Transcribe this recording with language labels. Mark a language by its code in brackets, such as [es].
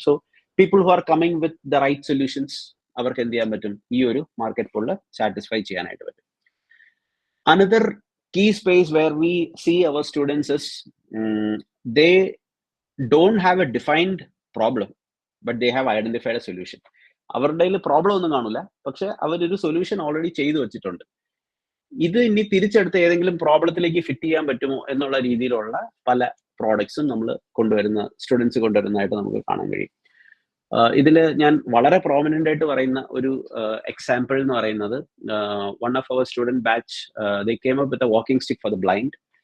[en] so people who are coming with the right solutions [ml] അവർക്ക് എന്ത് ചെയ്യാൻ പറ്റും, ഈ ഒരു മാർക്കറ്റ് പുള്ള് സാറ്റിസ്ഫൈ ചെയ്യാനായിട്ട് പറ്റും. [en] Another key space where we see our students is they don't have a defined problem, but they have identified a solution. [ml] അവരുടെ problem ഒന്നും കാണില്ല, പക്ഷെ അവരൊരു സൊല്യൂഷൻ ഓൾറെഡി ചെയ്തു വെച്ചിട്ടുണ്ട്. ഇത് ഇനി തിരിച്ചെടുത്ത് ഏതെങ്കിലും പ്രോബ്ലത്തിലേക്ക് ഫിറ്റ് ചെയ്യാൻ പറ്റുമോ എന്നുള്ള രീതിയിലുള്ള പല പ്രോഡക്ട്സും നമ്മൾ സ്റ്റുഡൻസ് കൊണ്ടുവരുന്നതായിട്ട് നമുക്ക് കാണാൻ കഴിയും. ഇതിൽ ഞാൻ വളരെ പ്രോമിനന്റ് ആയിട്ട് പറയുന്ന ഒരു എക്സാമ്പിൾ എന്ന് പറയുന്നത്, [en] One of our student batch they came up with a walking stick for the blind.